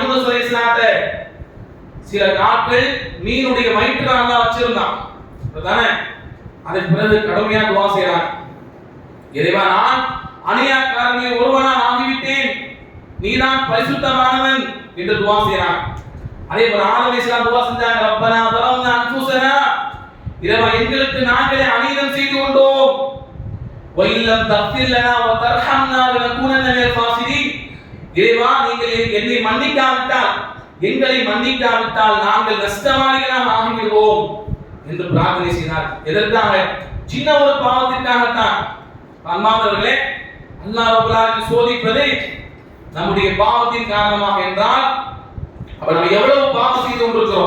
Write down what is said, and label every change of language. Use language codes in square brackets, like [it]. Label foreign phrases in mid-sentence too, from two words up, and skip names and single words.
[ta] யூனுஸ் அலைஹிஸ்ஸலாத்தை சில நாட்கள் மீனுடைய வயிற்றுல அல்லாஹ் வச்சிருந்தான். அப்படிதானே? அதன் பிறகு கடுமையா துஆ செய்றான். இறைவா, நான் அநியாயக்காரனில் ஒருவனாக ஆகிவிட்டேன், நீதான் பரிசுத்தமானவன் என்று துஆ செய்றான். அதே போல ஆதம் அலைஹிஸ்ஸலாம் துஆ செஞ்சாங்க, [ar] ربنا ظلمنا انفسنا, [ta] இறைவா எங்களுக்கு நாங்களே அநீதம் செய்து கொண்டோம், [ar] وَإِن لَّمْ تَغْفِرْ لَنَا وَتَرْحَمْنَا لَنَكُونَنَّ مِنَ الْخَاسِرِينَ, [ta] இறைவா நீங்கள் என்னை மன்னிக்காவிட்டால், எங்களை மன்னிக்காவிட்டால் நாங்கள் நஷ்டவாளிகளாக ஆகிவிடுவோம் என்று பிரார்த்தனை செய்தார். எதற்காக? சின்ன ஒரு பாவத்திற்காகத்தான். அன்பானவர்களே, அல்லாஹ் [ar] رب العالمين [ta] சோதிப்பது நம்முடைய பாவத்தின் காரணமாக என்றால், அப்ப நம்ம எவ்வளவு பாவம் செய்து கொண்டிருக்கிறோம்.